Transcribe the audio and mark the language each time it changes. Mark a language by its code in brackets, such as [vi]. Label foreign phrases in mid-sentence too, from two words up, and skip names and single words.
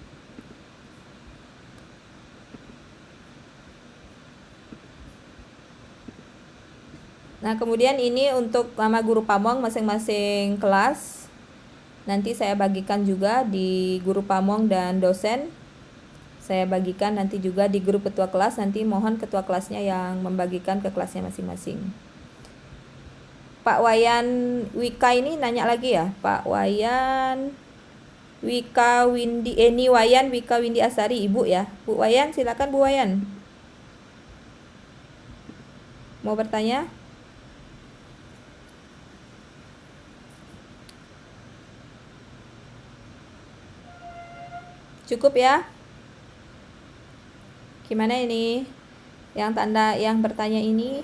[id] Nah, kemudian ini untuk nama guru pamong masing-masing kelas. Nanti saya bagikan juga di guru pamong dan dosen. Saya bagikan nanti juga di grup ketua kelas, nanti mohon ketua kelasnya yang membagikan ke kelasnya masing-masing. Pak Wayan Wika ini nanya lagi ya, Pak Wayan Wika Windy, Eni Wayan Wika Windy Asari, Ibu ya. Bu Wayan, silakan Bu Wayan. Mau bertanya? Cukup ya? Gimana ini? Yang bertanya ini?